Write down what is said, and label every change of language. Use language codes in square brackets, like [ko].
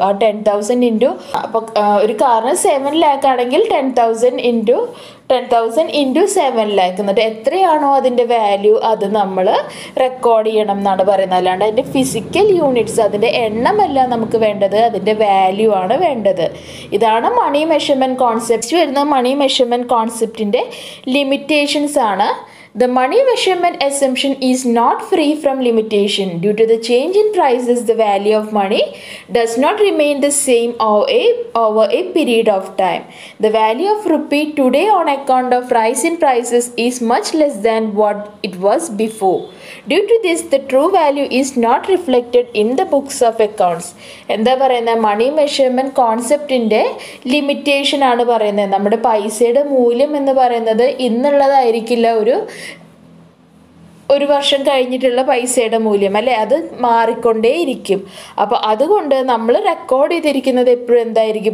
[ml] ആ 10,000 ഇൻറ്റു, അപ്പോൾ ഒരു കാറിന് 7 lakh ആണെങ്കിൽ 10,000 ഇൻറ്റു 7 lakh, എന്നിട്ട് എത്രയാണോ അതിൻ്റെ വാല്യൂ അത് നമ്മൾ റെക്കോർഡ് ചെയ്യണം എന്നാണ് പറയുന്നത്. അല്ലാണ്ട് അതിൻ്റെ ഫിസിക്കൽ യൂണിറ്റ്സ്, അതിൻ്റെ എണ്ണമല്ല നമുക്ക് വേണ്ടത്, അതിൻ്റെ വാല്യൂ ആണ് വേണ്ടത്. ഇതാണ് മണി മെഷർമെൻറ്റ് കോൺസെപ്റ്റ് വരുന്ന മണി മെഷർമെൻറ്റ് കോൺസെപ്റ്റിൻ്റെ ലിമിറ്റേഷൻസ് ആണ്. [en] The money measurement assumption is not free from limitation. Due to the change in prices, the value of money does not remain the same over a period of time. The value of rupee today on account of rise in prices is much less than what it was before. Due to this, the true value is not reflected in the books of accounts. [ml] എന്താ പറയുന്നത്? മണി measurement കോൺസെപ്റ്റിൻ്റെ limitation ആണ് പറയുന്നത്. നമ്മുടെ പൈസയുടെ മൂല്യം എന്ന് പറയുന്നത് ഇന്നുള്ളതായിരിക്കില്ല, ഒരു വർഷം കഴിഞ്ഞിട്ടുള്ള പൈസയുടെ മൂല്യം അല്ലേ, അത് മാറിക്കൊണ്ടേയിരിക്കും. അപ്പോൾ അതുകൊണ്ട് നമ്മൾ റെക്കോർഡ് ചെയ്തിരിക്കുന്നത് എപ്പോഴും എന്തായിരിക്കും?